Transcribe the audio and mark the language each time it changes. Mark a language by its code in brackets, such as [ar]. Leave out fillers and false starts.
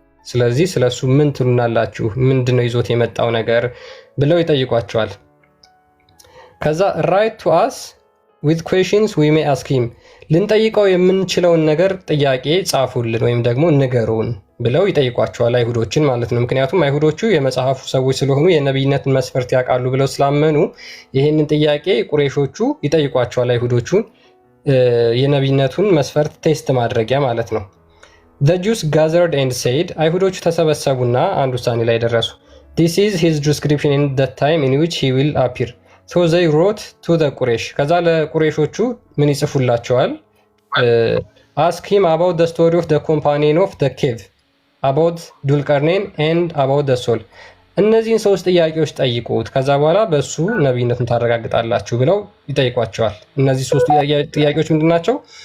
[am] ስለዚህ ስለሱ ምን ትሉናላችሁ? ምንድነው ይዞት የመጣው ነገር ብለው ይጠይቋቸዋል። ከዛ [en] ራይት ቱ አስ ዊዝ ኩዌሽንስ ዊ ሜይ አስክ ሂም፣ [am] ልንጠይቀው የምንችለውን ነገር ጥያቄ ጻፉልን ወይም ደግሞ ንገሩን ብለው ይጠይቋቸዋል፣ አይሁዶችን ማለት ነው። ምክንያቱም አይሁዶቹ የመጽሐፉ ሰዎች ስለሆኑ የነቢይነትን መስፈርት ያውቃሉ ብለው ስላመኑ ይህንን ጥያቄ ቁሬሾቹ ይጠይቋቸዋል፣ አይሁዶቹን የነቢይነቱን መስፈርት ቴስት ማድረጊያ ማለት ነው። [en] The Jews gathered and said, [am] አይሁዶቹ ተሰበሰቡና አንድ ውሳኔ ላይ ደረሱ። [en] This is his description in the time in which he will appear. So they wrote to the Quraysh. [am] ከዛ ለቁሬሾቹ ምን ይጽፉላቸዋል? [en] Ask him about the story of the companion of the cave, about ዱልቀርኔን and about the soul. [am] እነዚህን ሶስት ጥያቄዎች ጠይቁት፣ ከዛ በኋላ በሱ ነቢይነቱን ታረጋግጣላችሁ ብለው ይጠይቋቸዋል። እነዚህ ሶስት ጥያቄዎች ምንድናቸው?